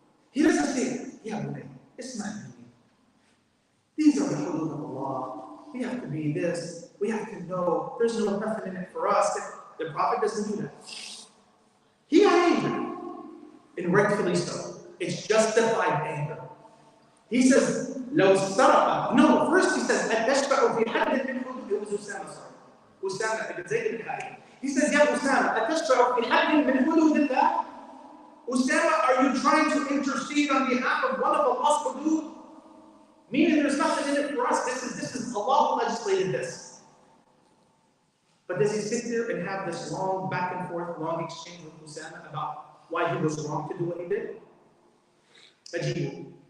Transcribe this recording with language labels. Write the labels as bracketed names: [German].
[English] He doesn't say, yeah, bunay, it's not me. These are the hudud of Allah. We have to be this. We have to know. There's no nothing in it for us. The Prophet doesn't do that. He got angry, and rightfully so. It's justified anger. He says, [Arabic] لو سرق. [English] No, first he says, [Arabic] أتشفع في حد من حدود. [English] It was Usama, sorry. Usama ibn Zayd ibn Harith. He says, [Arabic] Ya Usama, أتشفع في حد من حدود الله. [English] Usama, are you trying to intercede on behalf of one of Allah's hudud? Meaning there's nothing in it for us. This is Allah who legislated this. But does he sit there and have this long back and forth, long exchange with Usama about why he was wrong to do what he did? Ajibu.